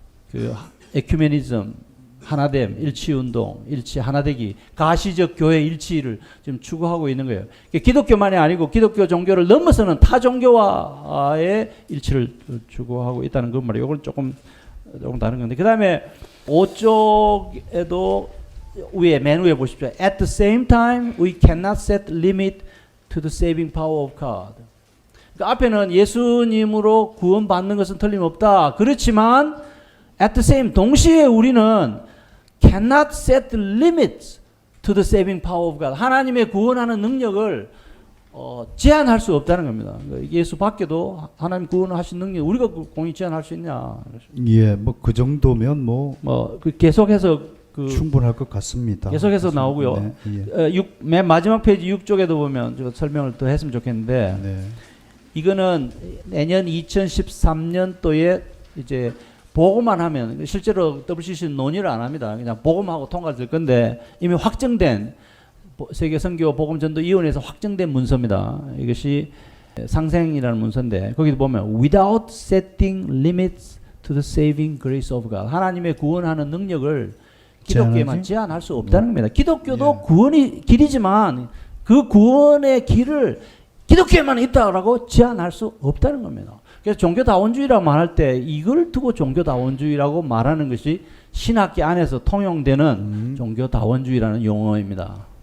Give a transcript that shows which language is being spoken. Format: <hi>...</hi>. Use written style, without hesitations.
<ko>그 에큐메니즘, 하나됨, 일치운동, 일치 하나되기, 가시적 교회 일치를 지금 추구하고 있는 거예요. 기독교만이 아니고 기독교 종교를 넘어서는 타 종교와의 일치를 추구하고 있다는 그 말이에요. 이건 조금 다른 건데, 그 다음에 5쪽에도 맨 위에 보십시오.</ko> <en>At the same time, we cannot set limit to the saving power of God.</en> <ko>그러니까 앞에는 예수님으로 구원받는 것은 틀림없다. 그렇지만 at the same, 동시에 우리는 cannot set limits to the saving power of God. 하나님의 구원하는 능력을 제한할 수 없다는 겁니다. 예수 밖에도 하나님 구원하신 능력 우리가 공이 제한할 수 있냐? 예, 뭐 그 정도면 계속해서 충분할 것 같습니다. 계속해서 나오고요. 네, 예. 맨 마지막 페이지 6쪽에도 보면 제가 설명을 더 했으면 좋겠는데, 네. 이거는 내년 2013년도에 이제 보고만 하면, 실제로 WCC는 논의를 안 합니다. 그냥 보고만 하고 통과될 건데, 이미 확정된 세계 선교 복음 전도 위원회에서 확정된 문서입니다. 이것이 상생이라는 문서인데, 거기도 보면</ko> <en>without setting limits to the saving grace of God.</en> <ko>하나님의 구원하는 능력을 기독교에만 제한할 수 없다는 겁니다. 기독교도 구원이 길이지만 그 구원의 길을 기독교에만 있다라고 제한할 수 없다는 겁니다. 그래서 종교다원주의라고 말할 때 이걸 두고 종교다원주의라고 말하는 것이 신학계 안에서 통용되는 종교다원주의라는 용어입니다.</ko>